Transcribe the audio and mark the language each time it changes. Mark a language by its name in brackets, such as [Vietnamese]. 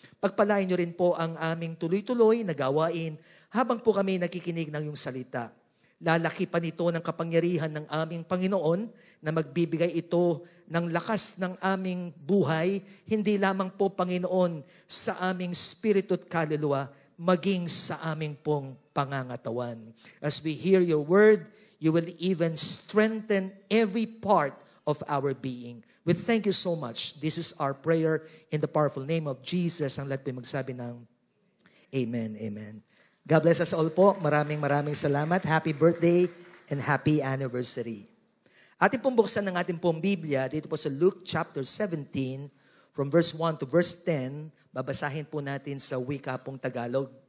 [Filipino] Pagpalain nyo rin po ang aming tuloy-tuloy na gawain habang po kami nakikinig ng iyong salita. Lalaki pa nito ng kapangyarihan ng aming Panginoon na magbibigay ito ng lakas ng aming buhay, hindi lamang po, Panginoon, sa aming spirito at kaluluwa, maging sa aming pong pangangatawan. [English] As we hear your word, you will even strengthen every part of our being. We thank you so much. This is our prayer in the powerful name of Jesus. [Filipino] Ang lahat po magsabi ng Amen, Amen. [English] God bless us all po. [Filipino] Maraming salamat. [English] Happy birthday and happy anniversary. [Filipino] Ating pong buksan ng ating pong Biblia dito po sa Luke chapter 17 from verse 1 to verse 10. Babasahin po natin sa wika pong Tagalog.